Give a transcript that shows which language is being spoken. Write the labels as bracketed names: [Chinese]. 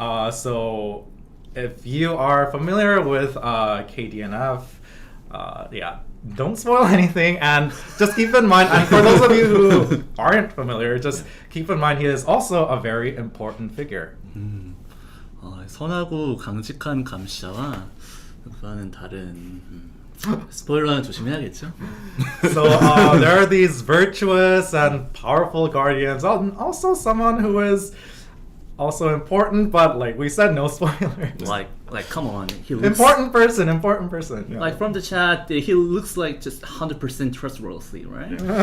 [English] So if you are familiar with KDNF, yeah, don't spoil anything and just keep in mind, and for those of you who aren't familiar, just keep in mind he is also a very important figure. [Korean] 선하고 강직한 감시자와 그와는 다른 스포일러는 조심해야겠죠. [English] So there are these virtuous and powerful guardians, and also someone who is also important, but like we said, no spoilers. Like come on, he looks Important person. Yeah. like from the chat. He looks like just 100% trustworthy, right?